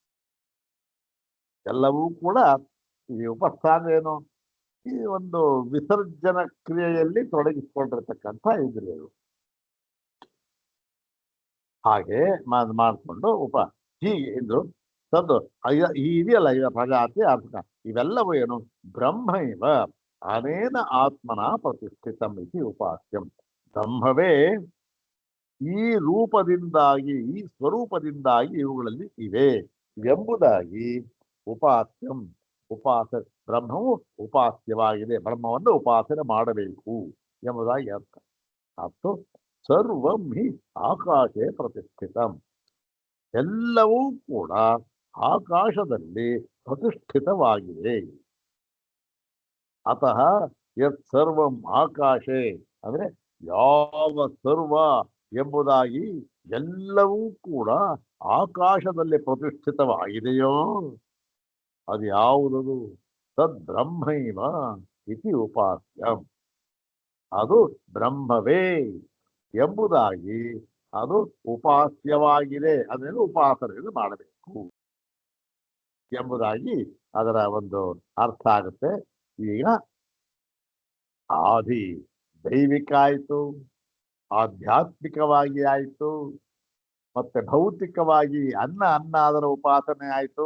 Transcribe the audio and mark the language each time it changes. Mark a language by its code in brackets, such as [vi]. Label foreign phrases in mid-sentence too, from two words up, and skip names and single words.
[kn] ಎಲ್ಲವೂ ಕೂಡ ಈ ಉಪಸ್ಥ ಅಂದ್ರೆ ಏನು? ಈ ಒಂದು ವಿಸರ್ಜನ ಕ್ರಿಯೆಯಲ್ಲಿ ತೊಡಗಿಸಿಕೊಂಡಿರ್ತಕ್ಕಂಥ ಇಂದ್ರಿಯಗಳು. ಹಾಗೆ ಮಾಡಿಕೊಂಡು ಹೀಗೆ ಇದು ತಂದು ಇದೆಯಲ್ಲ, ಈಗ ಪ್ರಜಾತಿ ಅರ್ಥ, ಇವೆಲ್ಲವೂ ಏನು? [sa] ಬ್ರಹ್ಮ ಇವ ಅನೇನ ಆತ್ಮನ ಪ್ರತಿಷ್ಠಿತಂ ಇತಿ ಉಪಾಸ್ಯಂ. [kn] ಬ್ರಹ್ಮವೇ ಈ ರೂಪದಿಂದಾಗಿ ಈ ಸ್ವರೂಪದಿಂದಾಗಿ ಇವುಗಳಲ್ಲಿ ಇವೆ ಎಂಬುದಾಗಿ ಉಪಾಸ್ಯಂ ಉಪಾಸ ಬ್ರಹ್ಮವು ಉಪಾಸ್ಯವಾಗಿದೆ, ಬ್ರಹ್ಮವನ್ನು ಉಪಾಸನೆ ಮಾಡಬೇಕು ಎಂಬುದಾಗಿ ಅರ್ಥ. ಮತ್ತು [sa] ಸರ್ವಂ ಹಿ ಆಕಾಶೇ ಪ್ರತಿಷ್ಠಿತಂ, [kn] ಎಲ್ಲವೂ ಕೂಡ ಆಕಾಶದಲ್ಲಿ ಪ್ರತಿಷ್ಠಿತವಾಗಿದೆ. [sa] ಅತಃ ಯತ್ ಸರ್ವಂ ಆಕಾಶೇ [kn] ಅಂದ್ರೆ ಯಾವ ಸರ್ವ ಎಂಬುದಾಗಿ ಎಲ್ಲವೂ ಕೂಡ ಆಕಾಶದಲ್ಲಿ ಪ್ರತಿಷ್ಠಿತವಾಗಿದೆಯೋ ಅದು ಯಾವುದದು? [sa] ತದ್ ಬ್ರಹ್ಮೈವ ಇತಿ ಉಪಾಸ್ಯಂ, [kn] ಅದು ಬ್ರಹ್ಮವೇ ಎಂಬುದಾಗಿ ಅದು ಉಪಾಸ್ಯವಾಗಿದೆ, ಅದನ್ನು ಉಪಾಸನೆಯನ್ನು ಮಾಡಬೇಕು ಎಂಬುದಾಗಿ ಅದರ ಒಂದು ಅರ್ಥ ಆಗುತ್ತೆ. ಈಗ ಆದಿ ದೈವಿಕ ಆಯಿತು, ಆಧ್ಯಾತ್ಮಿಕವಾಗಿ ಆಯಿತು, ಮತ್ತೆ ಭೌತಿಕವಾಗಿ ಅನ್ನ ಅದರ ಉಪಾಸನೆ ಆಯಿತು.